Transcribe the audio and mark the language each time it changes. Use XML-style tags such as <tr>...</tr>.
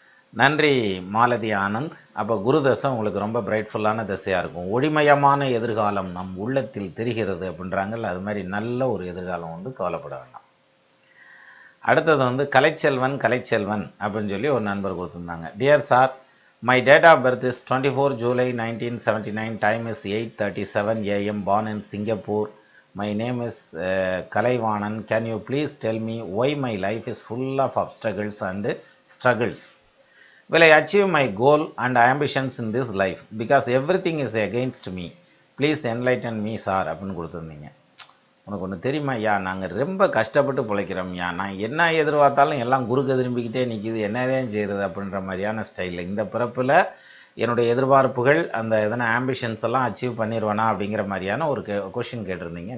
<ta>நன்றி மாலதி ஆனந்த். அப்போ குரு தசை உங்களுக்கு ரொம்ப பிரைட்ஃபுல்லான தசையாக இருக்கும். ஒளிமயமான எதிர்காலம் நம் உள்ளத்தில் தெரிகிறது அப்படின்றாங்கல்ல, அது மாதிரி நல்ல ஒரு எதிர்காலம் உண்டு, கவலைப்பட வேண்டாம். அடுத்தது வந்து கலைச்செல்வன் அப்படின்னு சொல்லி ஒரு நண்பர் கொடுத்துருந்தாங்க.</ta> <en>Dear sir, my date of birth is 24 July 1979. Time is 8:37 AM. Born in Singapore. My name is Kalaivanan. Can you please tell me why my life is full of obstacles and struggles? Will I achieve my goal and ambitions in this life? Because everything is against me. Please enlighten me, sir.</en> <ta>அப்படின்னு கொடுத்துருந்தீங்க. உனக்கு ஒன்று தெரியுமா ஐயா, நாங்கள் ரொம்ப கஷ்டப்பட்டு பிழைக்கிறோம்யா. நான் என்ன எதிர்பார்த்தாலும் எல்லாம் குறுக்க திரும்பிக்கிட்டே நிற்கிது, என்னதான் செய்கிறது அப்படின்ற மாதிரியான ஸ்டைலில் இந்த பிறப்பில் என்னுடைய எதிர்பார்ப்புகள் அந்த எதனா ஆம்பிஷன்ஸ் எல்லாம் அச்சீவ் பண்ணிடுவேனா அப்படிங்கிற மாதிரியான ஒரு கொஷின் கேட்டிருந்தீங்க.</ta>